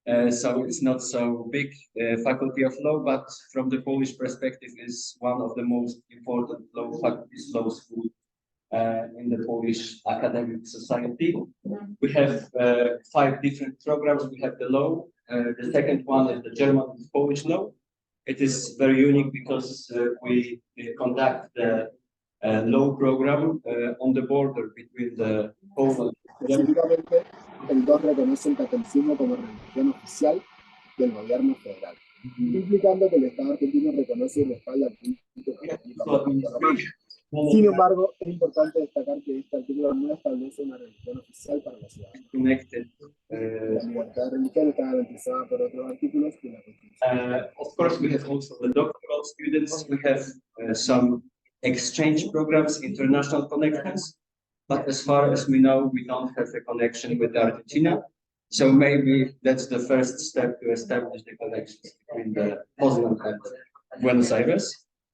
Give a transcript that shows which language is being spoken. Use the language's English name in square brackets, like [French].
[English] So it's not so big faculty of law, but from the Polish perspective is one of the most important law faculties, law school in the Polish academic society. We have 5 different programs. We have the law. The second one is the German-Polish law. It is very unique because we conduct the law program on the border between the Poland. [Spanish] Específicamente, el 2 reconoce el catolicismo como religión oficial del gobierno federal, implicando que el Estado argentino reconoce y respalda el culto católico romano. Sin embargo, es importante destacar que este artículo no establece una religión oficial para la ciudad. [English] Connected. [Spanish] La libertad de religión está garantizada por otros artículos de la Constitución. [English] Of course, we have also the doctoral students. We have some exchange programs, international connections. But as far as we know, we don't have a connection with Argentina. So maybe that's the first step to establish the connections between the Posznan and Buenos Aires.